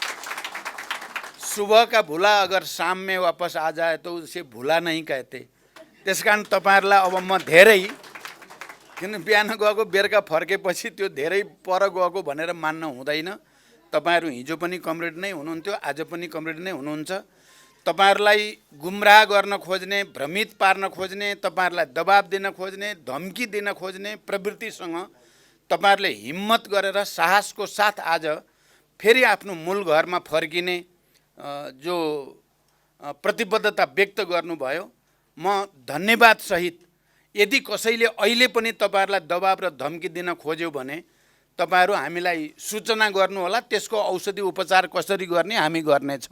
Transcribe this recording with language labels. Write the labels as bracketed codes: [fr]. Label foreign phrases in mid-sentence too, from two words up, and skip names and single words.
[hi] सुबह का भूला अगर शाम में वापस आ जाए तो उसे भूला नहीं कहते। [ne] त्यसकारण तपाईहरुलाई अब म धेरै, किन बिहान गएको बेलुका फर्केपछि त्यो धेरै पर गएको भनेर मान्न हुँदैन। तपाईहरु हिजो पनि कमरेड नै हुनुहुन्थ्यो, आज पनि कमरेड नै हुनुहुन्छ। तपाईहरुलाई गुमराह गर्न खोज्ने, भ्रमित पार्न खोज्ने, तपाईहरुलाई दबाब दिन खोज्ने, धम्की दिन खोज्ने प्रवृत्तिसँग तपाईहरुले हिम्मत गरेर साहसको साथ आज फेरि आफ्नो मूल घरमा फर्किने जो प्रतिबद्धता व्यक्त गर्नुभयो, म धन्यवाद सहित, यदि कसैले अहिले पनि तपाईहरुलाई दबाब र धम्की दिन खोज्यो भने तपाईहरु हामीलाई सूचना गर्नुहोला, त्यसको औषधि उपचार कसरी गर्ने हामी गर्नेछौँ।